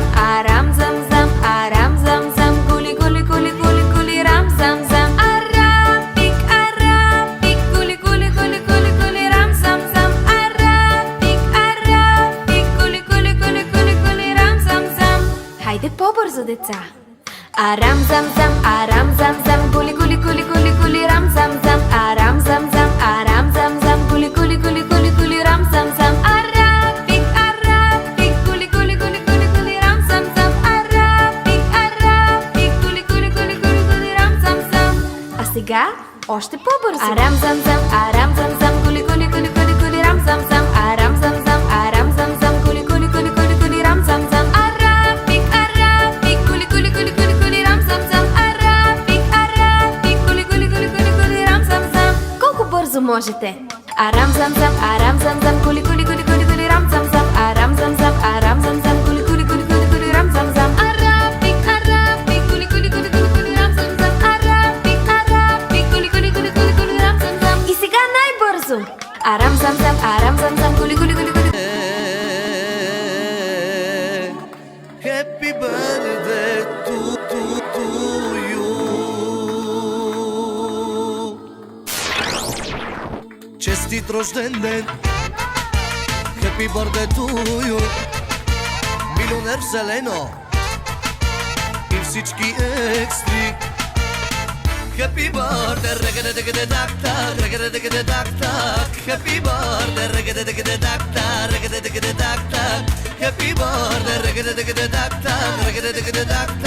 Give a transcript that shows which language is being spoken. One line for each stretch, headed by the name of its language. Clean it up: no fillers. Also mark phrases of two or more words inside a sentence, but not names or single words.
Bulgarian: Арам сам сам, кули кули кули кули кули рам сам сам. Арапик, кули кули кули кули кули рам сам сам. Арапик, кули кули деца. Арам зам зам, арам зам зам, кули кули кули кули кули рам зам зам, арам зам зам, арам зам зам, кули кули кули кули кули рам зам зам, арапик, арапик, кули кули кули кули кули рам зам зам, арапик, арапик, кули кули кули кули кули рам зам зам. А сега още по-бързо. Арам зам зам, арам зам зам, кули кули кули кули кули рам зам зам, арам зам зам, арам зам зам, кули кули кули кули кули рам зам зам, арапик, арапик, кули кули кули кули кули рам зам зам, арапик, арапик, кули кули кули кули кули рам зам зам. Колко бързо можете? Арам зам зам, арам зам зам, кули кули кули кули кули рам зам зам, арам зам зам, арам зам зам, кули кули кули кули кули рам зам зам, арапик, арапик, кули кули кули кули кули рам зам зам, арапик, арапик, кули кули кули кули кули рам зам зам. И сега най-бързо. Арам зам зам, арам зам зам, кули кули кули кули.
English: Happy birthday to you.
Bulgarian: Честит рожден ден.
English: Happy birthday to you.
Bulgarian: Милионер в зелено и всички екстри.
English: Happy birthday, regga-da-digga-da-da-da, regga-da-digga-da-da-da. Happy birthday, regga-da-digga-da-da-da, regga-da-digga-da-da-da. Happy birthday, regga-da-digga-da-da-da, regga-da-digga-da-da-da.